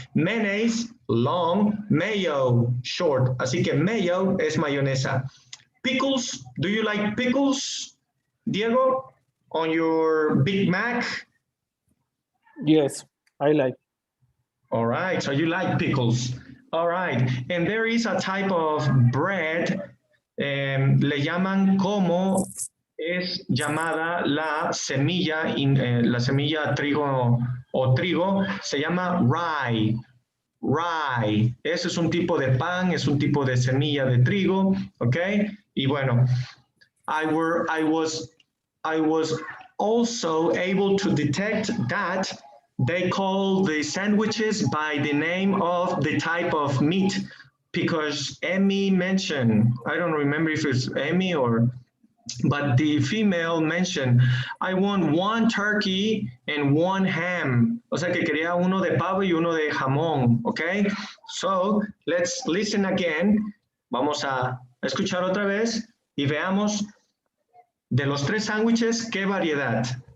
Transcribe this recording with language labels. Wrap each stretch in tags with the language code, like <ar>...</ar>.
<en>Mayonnaise, long, mayo, short.</en> <es>Así que mayo es mayonesa.</es> <en>Pickles, do you like pickles, Diego, on your Big Mac? Yes, I like. All right, so you like pickles. All right, and there is a type of bread,</en> <es>le llaman como es llamada la semilla trigo o trigo, se llama rye. Rye. Ese es un tipo de pan, es un tipo de semilla de trigo, ¿ok?</es> <en>Y bueno, I was also able to detect that they call the sandwiches by the name of the type of meat, because Emmy mentioned, I don't remember if it's Emmy or, but the female mentioned, I want one turkey and one ham.</en> <es>O sea que quería uno de pavo y uno de jamón, okay?</es> <en>So, let's listen again.</en> <es>Vamos a escuchar otra vez y veamos de los tres sándwiches, ¿qué variedad?</es>